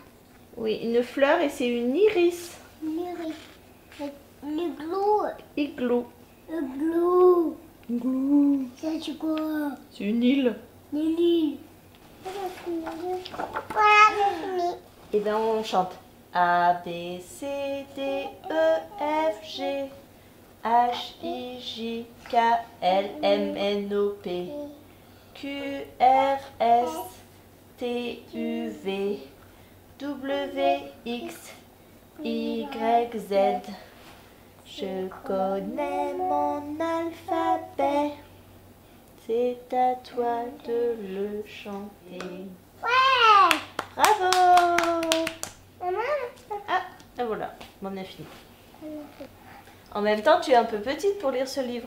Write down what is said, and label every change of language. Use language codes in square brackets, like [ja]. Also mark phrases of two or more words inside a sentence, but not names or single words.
[fr] Oui, une fleur et c'est une iris. Le glou. Igloo. Le glou. Igloo. C'est quoi? C'est une île. Lily. Voilà, c'est fini. Et bien, on chante. A, B, C, D, E, F, G, H, I, J, K, L, M, N, O, P, Q, R, S, T, U, V, W, X, Y, Z. Je connais mon alphabet. C'est à toi de le chanter. Ouais. Bravo! Maman. Ah, et voilà, on a fini. En même temps, tu es un peu petite pour lire ce livre.